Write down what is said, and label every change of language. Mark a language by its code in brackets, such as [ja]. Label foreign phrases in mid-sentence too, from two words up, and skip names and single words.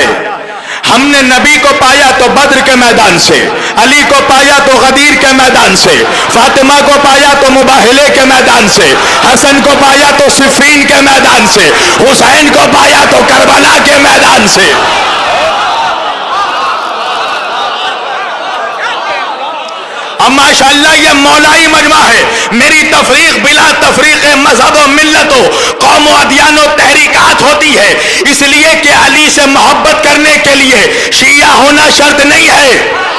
[ur] ہم نے نبی کو پایا تو بدر کے میدان سے، علی کو پایا تو غدیر کے میدان سے، فاطمہ کو پایا تو مباہلے کے میدان سے، حسن کو پایا تو صفین کے میدان سے، حسین کو پایا تو کربلا کے میدان سے۔ اب ماشاءاللہ یہ مولائی مجمع ہے، میری تفریق بلا تفریق مذہب و ملت و قوم و ادیان و تحریکات ہوتی ہے، اس لیے کہ علی سے محبت کرنے کے لیے شیعہ ہونا شرط نہیں ہے،